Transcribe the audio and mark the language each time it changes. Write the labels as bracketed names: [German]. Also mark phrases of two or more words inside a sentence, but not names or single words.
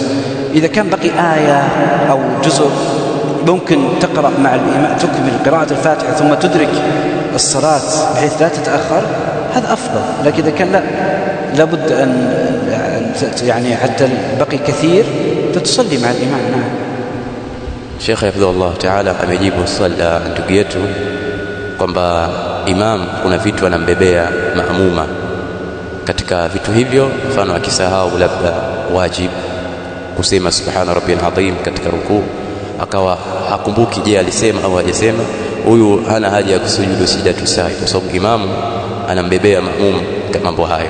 [Arabic] إذا كان بقي آية أو جزء ممكن تقرأ مع الإمام، تكمل قراءة الفاتحة ثم تدرك الصلاة بحيث لا تتأخر، هذا أفضل. لكن إذا كان لا، لابد أن يعني حتى بقي كثير تصلي مع الإمام. نعم. [Swahili] Sheikh [Arabic] حفظه الله تعالى [Swahili] amejibu swali la ndugu yetu kwamba imam kuna vitu anambebea maamuma. Katika vitu hivyo, mfano akisahau labda wajib kusema [Arabic] سبحان ربي العظيم [Swahili] katika rukuu, akawa hakumbuki je alisema au hajasema, huyu hana haja ya kusujudu sijatu sahi, kwa sababu imamu anambebea maamum mambo hayo.